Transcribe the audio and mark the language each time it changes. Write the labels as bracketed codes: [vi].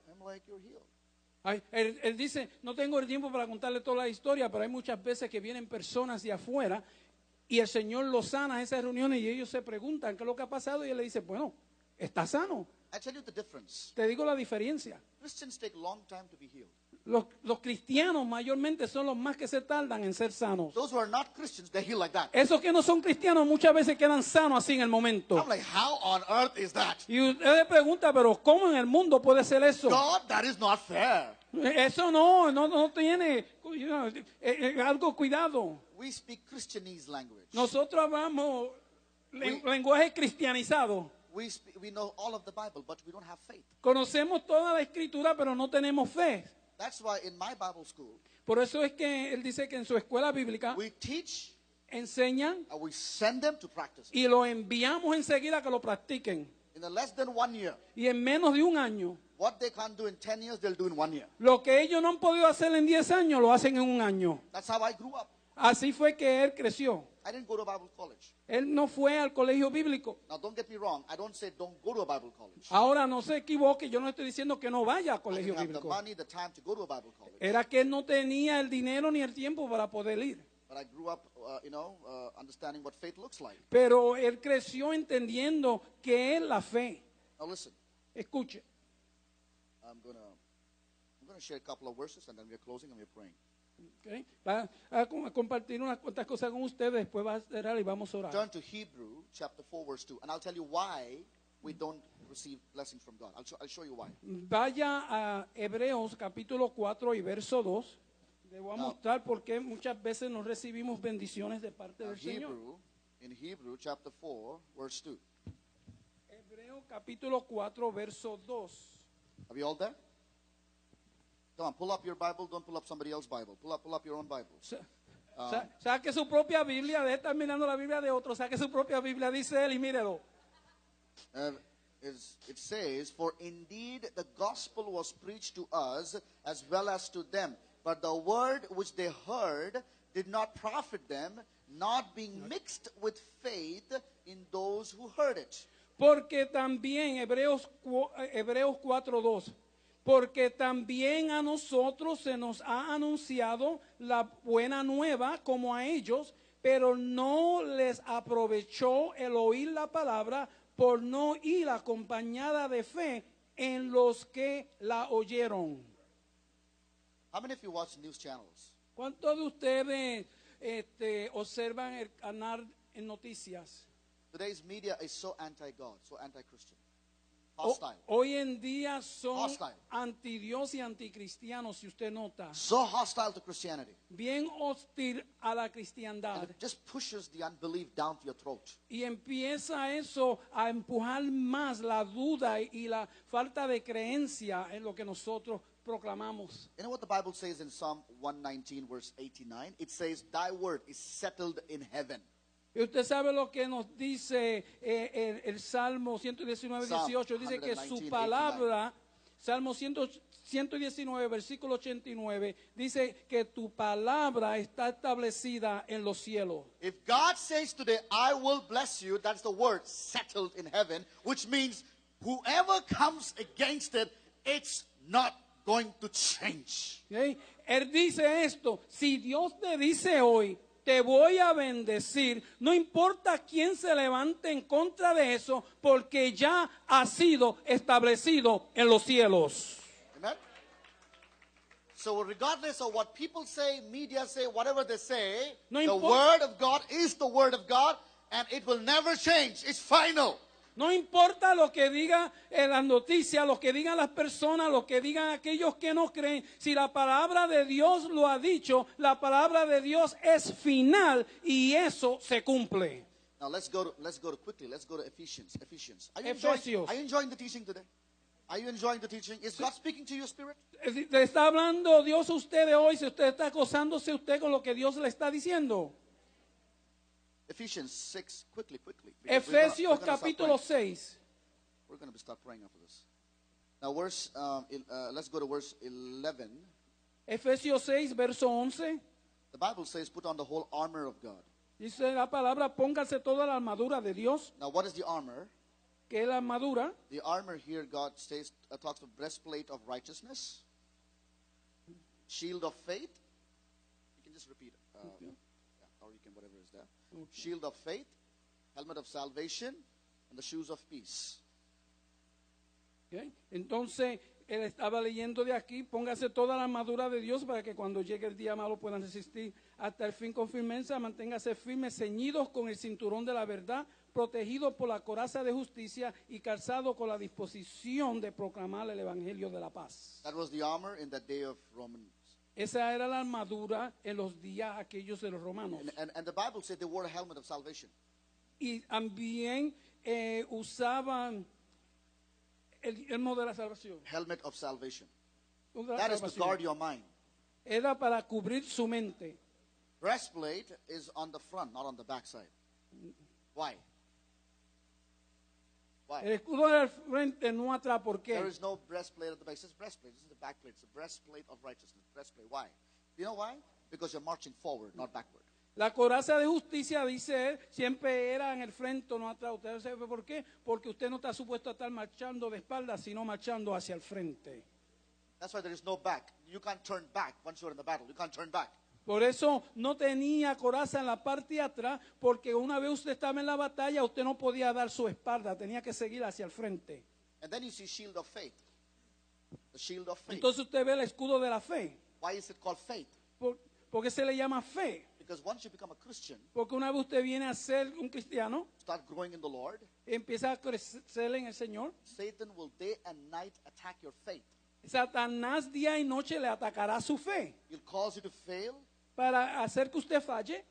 [en] I'm like, "You're healed." [es] Ay, él dice, no tengo el tiempo para contarle toda la historia, pero hay muchas veces que vienen personas de afuera y el Señor los sana en esas reuniones y ellos se preguntan qué es lo que ha pasado y él le dice, bueno, está sano. [en] I tell you the difference. [es] Te digo la diferencia. [en] Christians take a long time to be healed. [es] Los cristianos mayormente son los más que se tardan en ser sanos. [en] Those who are not Christians, they heal like that. [es] Esos que no son cristianos muchas veces quedan sanos así en el momento. [en] I'm like, how on earth is that? [es] Y usted le pregunta, pero ¿cómo en el mundo puede ser eso? [en] God, that is not fair. [es] Eso no tiene algo cuidado. [en] We speak Christianese language. [es] Nosotros hablamos lenguaje cristianizado. [en] We know all of the Bible, but we don't have faith. [es] Conocemos toda la escritura, pero no tenemos fe. [en] That's why in my Bible school, [es] Por eso es que él dice que en su escuela bíblica [en] we teach [es] enseñan [en] and we send them to practice. [es] y lo enviamos enseguida a que lo practiquen. [en] In less than 1 year, [es] Y en menos de un año, [en] what they can't do in 10 years, they'll do in 1 year. [es] lo que ellos no han podido hacer en 10 años, lo hacen en un año. [en] That's how I grew up. [es] Así fue que él creció. [en] I didn't go to Bible college. [es] Él no fue al colegio bíblico. [en] Now, don't get me wrong. I don't say don't go to a Bible college. [es] Ahora no se equivoque, yo no estoy diciendo que no vaya al [en] I [es] colegio [en] didn't have the [es] bíblico. [en] money, the time to go to a Bible college. [es] Era que él no tenía el dinero ni el tiempo para poder ir. [en] But I grew up, understanding what faith looks like. [es] Pero él creció entendiendo que es la fe. [en] Now, listen. [es] Escuche, [en] I'm gonna share a couple of verses, and then we're closing and we're praying. [es] ¿ok? Va a compartir unas cuantas cosas con ustedes, después va a cerrar y vamos a orar. [en] Turn to Hebrew chapter 4, verse 2, and I'll tell you why we don't receive blessings from God. I'll show you why. [es] Vaya a Hebreos capítulo 4 y verso 2. Le voy a mostrar por qué muchas veces no recibimos bendiciones de parte del Señor. [en] In Hebrew chapter 4, verse 2. [es] Hebreos capítulo 4, verso 2. [en] Are we all there? Come on, pull up your Bible. Don't pull up somebody else's Bible. Pull up your own Bible. [es] Saque su propia Biblia, deje de estar mirando la Biblia de otro, saque su propia Biblia, dice él, y mírelo. [en] It says, "For indeed the gospel was preached to us as well as to them, but the word which they heard did not profit them, not being mixed with faith in those who heard it." [es] Porque también, Hebreos 4:2, porque también a nosotros se nos ha anunciado la buena nueva como a ellos, pero no les aprovechó el oír la palabra por no ir acompañada de fe en los que la oyeron. [en] How many of you watch news channels? [es] ¿Cuántos de ustedes observan el canal en noticias? [en] Today's media is so anti-God, so anti-Christian, hostile, [es] Hoy en día son [en] Hostile. [es] anti-Dios y anticristianos, si usted nota. [en] so hostile to Christianity. [es] Bien hostil a la [en] And [es] cristiandad. [en] it just pushes the unbelief down to your throat. [es] Y empieza eso a empujar más la duda y la falta de creencia en lo que nosotros proclamamos. [en] You know what the Bible says in Psalm 119, verse 89? It says, "Thy word is settled in heaven." [es] Y usted sabe lo que nos dice el Salmo 119, 18. Dice que su palabra, Salmo 119, versículo 89, dice que tu palabra está establecida en los cielos. [en] If God says today, "I will bless you," that's the word settled in heaven, which means whoever comes against it, it's not going to change. [es] ¿Ok? Él dice esto, si Dios te dice hoy, te voy a bendecir, no importa quién se levante en contra de eso, porque ya ha sido establecido en los cielos. [en] Amen? So regardless of what people say, media say, whatever they say, [es] No [en] the [es] impor- [en] word of God is the word of God, and it will never change. It's final. [es] No importa lo que digan en las noticias, lo que digan las personas, lo que digan aquellos que no creen. Si la palabra de Dios lo ha dicho, la palabra de Dios es final y eso se cumple. [en] Now let's go to quickly. Let's go to Ephesians. Ephesians. [es] Efesios. [en] Are you enjoying the teaching today? Are you enjoying the teaching? Is God speaking to your spirit? [es] ¿Le está hablando Dios a usted de hoy? Si usted está gozándose usted con lo que Dios le está diciendo. [en] Ephesians 6, quickly. [es] Efesios capítulo 6. [en] We're going to start praying after this. Now, let's go to verse 11. [es] Efesios 6, verso 11. [en] The Bible says, put on the whole armor of God. [es] Dice la palabra, póngase toda la armadura de Dios. [en] Now, what is the armor? [es] ¿Qué es la armadura? [en] The armor here, God talks of breastplate of righteousness, shield of faith. You can just repeat it. Yeah, or you can, whatever is there. Shield of faith, helmet of salvation, and the shoes of peace. [es] ¿Ok? Entonces, él estaba leyendo de aquí, póngase toda la armadura de Dios para que cuando llegue el día malo puedan resistir hasta el fin con firmeza, manténgase firmes, ceñidos con el cinturón de la verdad, protegidos por la coraza de justicia y calzados con la disposición de proclamar el evangelio de la paz. [en] That was the armor in the day of Romans. [es] Esa era la armadura en los días aquellos de los romanos. [en] And the Bible said they wore a helmet of salvation. [es] Y también usaban el yelmo de la salvación. [en] Helmet of salvation. [es] De la [en] That is to [es] salvación. [en] guard your mind. [es] Era para cubrir su mente. [en] Breastplate is on the front, not on the back side. Why? [es] El [en] Why? [es] escudo del frente, no atrás. ¿Por qué? [en] There is no breastplate at the back. It says breastplate. This is the back plate. It's a breastplate of righteousness. Breastplate. Why? You know why? Because you're marching forward, not backward. [es] La coraza de justicia, dice él, siempre era en el frente, no atrás. ¿Usted sabe por qué? Porque usted no está supuesto a estar marchando de espaldas, sino marchando hacia el frente. [en] That's why there is no back. You can't turn back once you're in the battle. You can't turn back. [es] Por eso no tenía coraza en la parte de atrás, porque una vez usted estaba en la batalla, usted no podía dar su espalda, tenía que seguir hacia el frente. [en] And then you see shield of faith. The shield of faith. [es] Entonces usted ve el escudo de la fe. [en] Why is it called faith? [es] ¿Por qué se le llama fe? [en] Because once you become a Christian, [es] Porque una vez usted viene a ser un cristiano, [en] start growing in the Lord, [es] empieza a crecer en el Señor, [en] Satan will day and night attack your faith. [es] Satanás día y noche le atacará su fe [en] He'll cause you to fail. [es] para hacer que usted falle,